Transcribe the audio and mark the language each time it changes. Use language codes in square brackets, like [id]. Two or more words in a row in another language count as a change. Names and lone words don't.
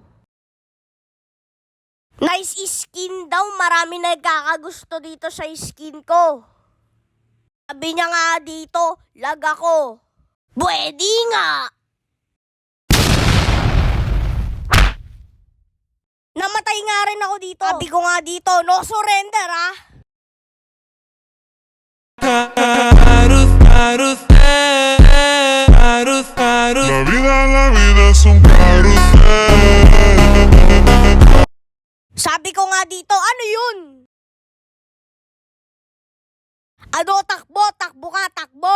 [en] Nice skin [tl] daw, marami nagkakagusto dito sa skin ko. Sabi niya nga dito, lag ako. Pwede nga. Namatay nga rin ako dito. Sabi ko nga dito, [en] no surrender [tl] ha. [es] La vida es un carrusel. [tl] Sabi ko nga dito, ano yun? Ano, takbo, takbo ka, takbo!